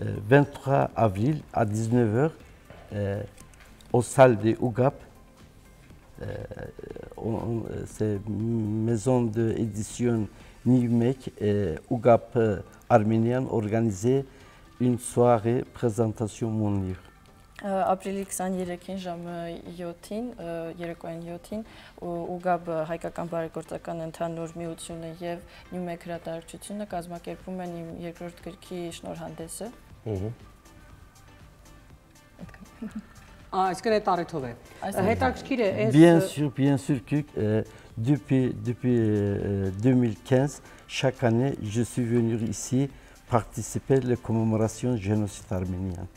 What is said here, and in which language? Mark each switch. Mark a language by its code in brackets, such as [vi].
[fr] 23 avril à 19h au salle de UGAP. C'est maison d'édition Nivmek et UGAP arménien organisé une soirée présentation mon livre. [hy] Ապրիլի 23-ին ժամը 7-ին, երեկոյան 7-ին UGAP հայկական բարեգործական ընդհանուր միությունը եւ Նյումեկ հրատարակչությունը կազմակերպում են իմ երկրորդ գրքի շնորհանդեսը։ Այսինքն այդ առիթով է։ Հետաքրքիր է այս [fr] Bien sûr que depuis 2015 chaque année je suis venu ici participer à la commémoration du génocide arménien.